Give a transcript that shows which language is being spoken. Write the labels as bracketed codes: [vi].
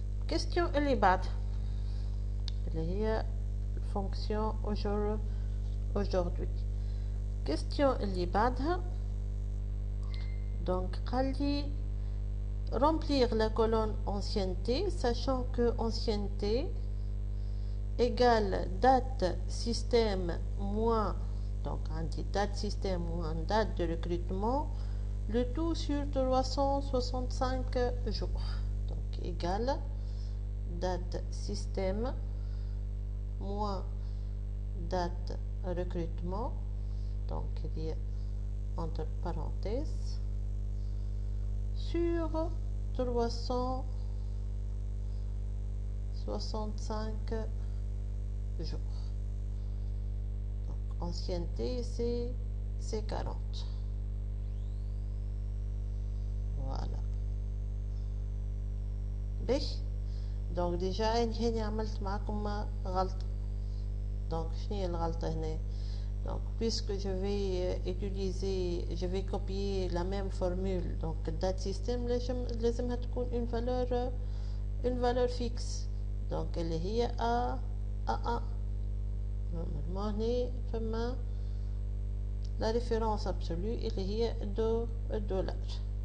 [ar] question اللي بعد اللي هي [fr] fonction aujourd'hui. question [ar] اللي بعدها [fr] donc [ar] قال لي [fr] remplir la colonne ancienneté sachant que ancienneté égale date système moins donc عندي date système moins date de recrutement le tout sur 365 jours. donc égale date système moins date recrutement donc il y a entre parenthèses sur 365 jours. donc ancienneté c'est 40. voilà. [ar] باش [fr] donc déjà [ar] هنا عملت معكم غلطة. [fr] donc [ar] شنو هي الغلطة هنا؟ [fr] donc puisque je vais copier la même formule donc date système [ar] لازمها تكون [fr] une valeur fixe. [ar] donc اللي هي A1 normalement هنا فما [fr] la référence absolue [ar] اللي هي $.